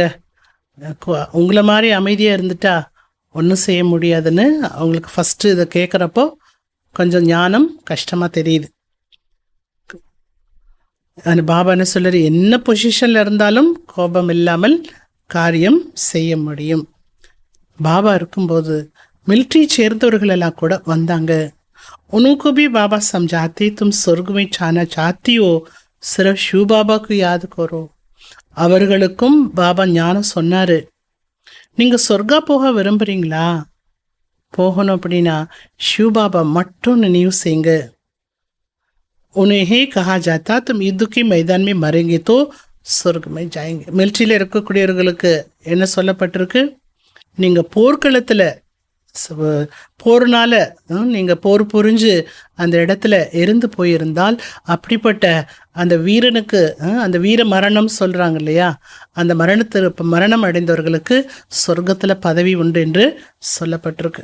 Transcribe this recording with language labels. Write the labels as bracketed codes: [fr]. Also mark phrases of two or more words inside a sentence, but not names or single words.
[ta] உங்களை மாதிரி அமைதியாக இருந்துட்டா ஒன்றும் செய்ய முடியாதுன்னு அவங்களுக்கு ஃபஸ்ட்டு இதை கேட்குறப்போ கொஞ்சம் ஞானம் கஷ்டமாக தெரியுது. அந்த பாபா என்ன சொல்றாரு? என்ன பொசிஷனில் இருந்தாலும் கோபம் இல்லாமல் காரியம் செய்ய முடியும். பாபா இருக்கும்போது மிலிட்ரி சேர்ந்தவர்கள் எல்லாம் கூட வந்தாங்க. [hi] उनको भी बाबा समझाते, तुम स्वर्ग में जाना चाहती हो, सिर्फ शिव बाबा को याद करो. [ta] அவர்களுக்கும் பாபா ஞானம் சொன்னாரு. நீங்க சொர்க்கா போக விரும்புறீங்களா? போகணும் அப்படின்னா शिव बाबा மட்டும் நினைவு செய்யுங்க. [hi] उन्हें कहा जाता तुम युद्ध के मैदान में मरेंगे तो स्वर्ग में जाएंगे. [ta] மிலிட்ரியில் இருக்கக்கூடியவர்களுக்கு என்ன சொல்லப்பட்டிருக்கு? நீங்க போர்க்களத்துல போர்னால நீங்க போர் புரிஞ்சு அந்த இடத்துல இருந்து போயிருந்தால், அப்படிப்பட்ட அந்த வீரனுக்கு அந்த வீர மரணம் சொல்றாங்க இல்லையா, அந்த மரணம் அடைந்தவர்களுக்கு சொர்க்கத்துல பதவி உண்டு என்று சொல்லப்பட்டிருக்கு.